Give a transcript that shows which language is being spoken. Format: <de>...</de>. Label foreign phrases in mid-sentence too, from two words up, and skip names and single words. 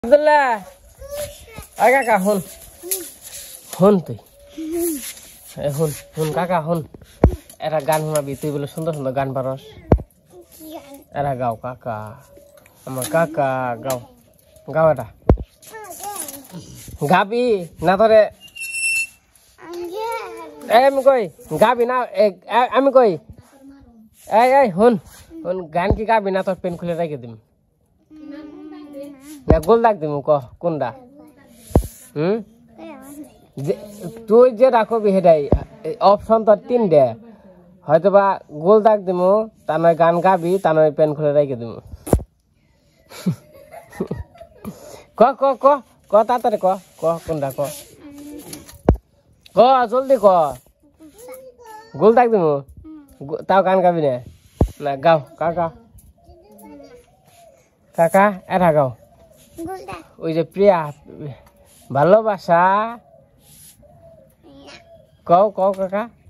<bn>আব্দুল্লাহ কাকা হন হন তুই হন কাকা হন এরা গান শোনাবি তুই বলে সুন্দর সুন্দর গান পারস এরা গাও কাকা আমার কাকা গাও গাও এটা গাবি না তোরে আমি কই গাবি না আমি কই এই হন হন গান কি গাবি না তোর পেন খুলে রেখে দিম না গোল দাগ দিমু ক কোনটা তুই যে রাখবি সেটাই অপশন তোর তিনটে হয়তো বা গোল দাগ দিমু তা নয় গান গাবি তা নয় পেন খুলে রেখে দিমু ক ক ক ক তাড়াতাড়ি ক ক কোনটা ক ক জলদি ক গোল দাগ দিমু তাও গান গাবি না গাও কাকা কাকা এটা গাও ওই যে প্রিয়া ভালোবাসা কও কও কাকা</bn>